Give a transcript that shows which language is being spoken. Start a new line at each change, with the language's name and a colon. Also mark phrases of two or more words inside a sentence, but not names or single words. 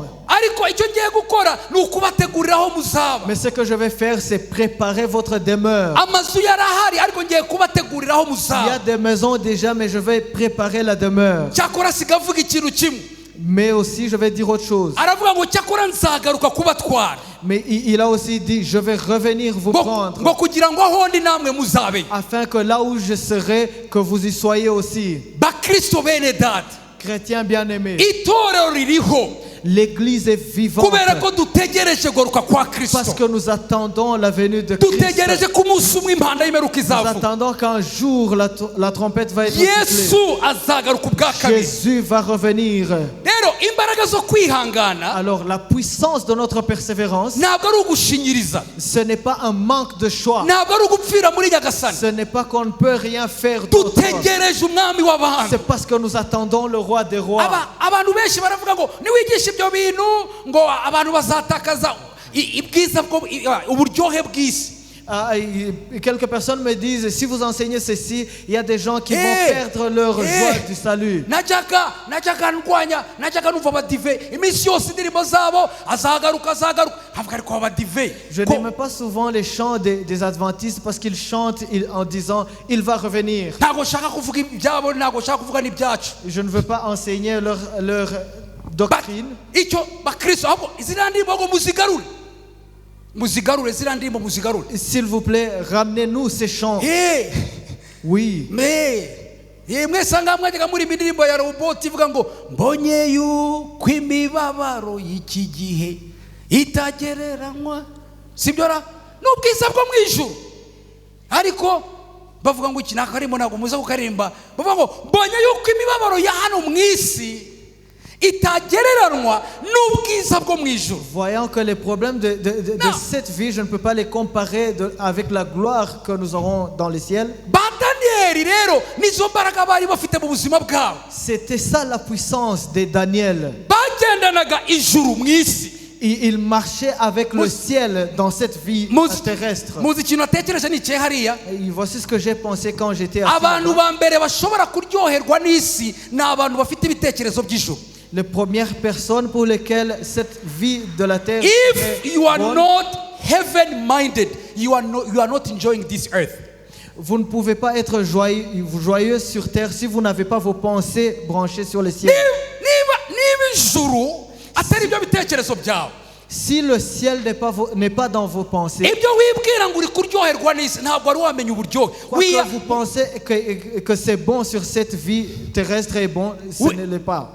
Kinyarwanda: ariko icyo ngiye gukora ni ukubategurira aho muzaba.
French: mais ce que je vais faire, c'est préparer votre demeure.
Kinyarwanda: amazu yarahari ariko ngiye kubategurira aho
French: Il y a
Kinyarwanda: muzaba.
French: des maisons déjà, mais je vais préparer la demeure.
Kinyarwanda: cyakora sigavuga ikintu kimwe,
French: Mais aussi, je vais dire autre chose.
Kinyarwanda: aravuga ngo cyakora nzagaruka kubatwara
French: Mais il a aussi dit, je vais revenir vous
Kinyarwanda: ngo
French: prendre,
Kinyarwanda: kugira ngo aho ndi namwe muzabe.
French: afin que là où je serai, que vous y soyez aussi.
Kinyarwanda: bakristo bene data,
French: Chrétiens bien-aimés,
Kinyarwanda: itorero ririho
French: l'Église est vivante
Kinyarwanda: kubera ko dutegereje kugaruka kwa
French: parce
Kinyarwanda: Kristo.
French: que nous attendons la venue de Christ.
Kinyarwanda: dutegereje ko umunsi umwe impanda y'imperuka
French: Nous
Kinyarwanda: izavuga.
French: attendons qu'un jour la trompette va être sifflée.
Kinyarwanda: Yesu azagaruka ubwa kabiri.
French: Jésus va revenir.
Kinyarwanda: rero imbaraga zo kwihangana
French: Alors la puissance de notre persévérance,
Kinyarwanda: ntabwo ari ugushinyiriza,
French: ce n'est pas un manque de choix.
Kinyarwanda: ntabwo ari ugupfira muri nyagasani.
French: Ce n'est pas qu'on ne peut rien faire d'autre.
Kinyarwanda: dutegereje umwami w'abami.
French: C'est parce que nous attendons le roi des rois.
Kinyarwanda: abantu benshi baravuga ngo niwigisha ibyo bintu ngo abantu bazatakaza ibwiza uburyohe bw'isi.
French: Quelques personnes me disent, si vous enseignez ceci, il y a des gens qui vont perdre leur joie du salut.
Kinyarwanda: najyaga numva abadive iminsi yose indirimbo zabo azagaruka havuga ariko abadive.
French: Je n'aime pas souvent les chants des adventistes parce qu'ils chantent en disant, il va revenir.
Kinyarwanda: ntabwo nshaka kuvuga ibyabo, ntabwo nshaka kuvuga n'ibyacu.
French: Je ne veux pas enseigner leur doctrine.
Kinyarwanda: icyo bakristo ahubwo izina ndirimbo ngo muzigarure. muzigarure ziriya ndirimbo muzigarure.
French: S'il vous plaît, ramenez-nous ces chants. Oui.
Kinyarwanda: Mwese ngaha mwajyaga muri indirimbo ya Robot ivuga ngo mbonye yuko imibabaro y'iki gihe itagereranywa, sibyo ra n'ubwiza bwo mu ijuru. Ariko bavuga ngo iki nakarimo ntabwo muza kukarimba, bavuga ngo mbonye yuko imibabaro ya hano mu isi itagereranywa n'ubwiza bwo mu ijuru.
French: Voyant que les problèmes de cette vie, je ne peux pas les comparer avec la gloire que nous aurons dans le ciel. C'était ça la puissance de Daniel. Il marchait avec le ciel dans cette vie terrestre. Et voici ce que j'ai pensé quand j'étais assis. Les premières personnes pour lesquelles cette vie de la terre,
English: if you are not heaven minded, you are not enjoying this earth.
French: Vous ne pouvez pas être joyeux sur terre si vous n'avez pas vos pensées branchées sur le ciel. Si le ciel n'est pas dans vos pensées, quoi que vous pensez que c'est bon sur cette vie terrestre est bon, ce ne l'est pas.